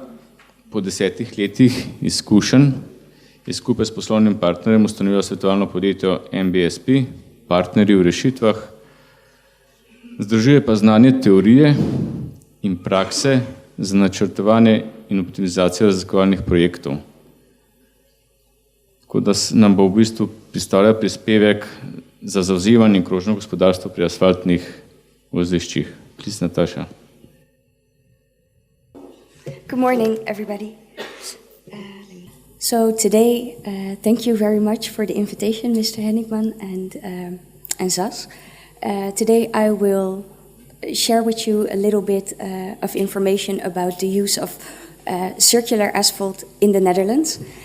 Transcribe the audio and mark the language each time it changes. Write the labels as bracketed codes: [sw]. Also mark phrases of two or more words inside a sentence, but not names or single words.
[sl] Po 10 letih izkušenj je skupaj s poslovnim partnerjem ustanovila svetovalno podjetje MBSP, partnerji v rešitvah, združuje pa znanje teorije in prakse za načrtovanje in optimizacijo raziskovalnih projektov. Tako da nam bo v bistvu predstavlja prispevek za zavzemanje krožno gospodarstvo pri asfaltnih voziščih. [en] Please, Nataša. Good morning, everybody. So today, thank you very much for the invitation, Mr. Hennigman and Zas. Today I will share with you a little bit of information about the use of circular asphalt in the Netherlands.